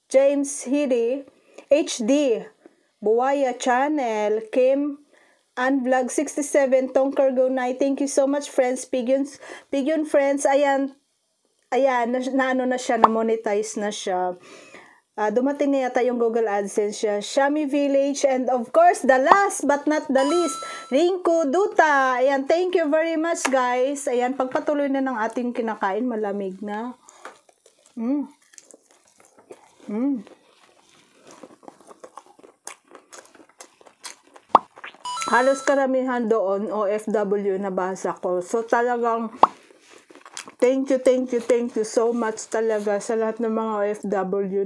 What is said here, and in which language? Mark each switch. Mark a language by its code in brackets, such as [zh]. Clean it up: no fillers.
[en] James Hidi. HD. Buwaya Channel, Kim, and Vlog 67, Tonker Go Night. Thank you so much, friends. Pigeon friends. [tl] Ayan, na siya, na-monetize na siya. Dumating na yata yung Google AdSense siya. [en] Shami Village, and of course, the last but not the least, Rinku Duta. Ayan, thank you very much, guys. [tl] Ayan, pagpatuloy na ng ating kinakain, malamig na. Halos karamihan doon, OFW na basa ko. So, talagang, [en] thank you so much [tl] talaga sa lahat ng mga OFW.